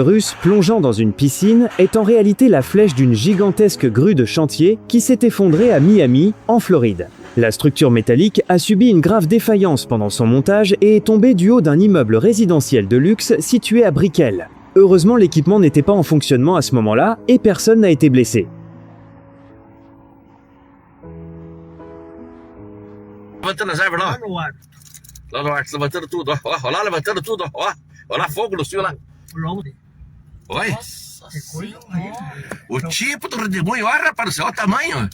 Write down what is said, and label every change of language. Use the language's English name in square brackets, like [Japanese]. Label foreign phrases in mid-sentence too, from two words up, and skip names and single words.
[French] russe plongeant dans une piscine est en réalité la flèche d'une gigantesque grue de chantier qui s'est effondrée à Miami, en Floride. La structure métallique a subi une grave défaillance pendant son montage et est tombée du haut d'un immeuble résidentiel de luxe situé à Brickell. Heureusement, l'équipement n'était pas en fonctionnement à ce moment-là et personne n'a été blessé. [Portuguese] Levantando as árvores lá. Lá no ar, levantando tudo, ó. Ó lá, levantando tudo, ó. Ó lá, fogo no cio lá. Oi? O tipo do redemoinho, olha, rapaz do céu, olha o tamanho.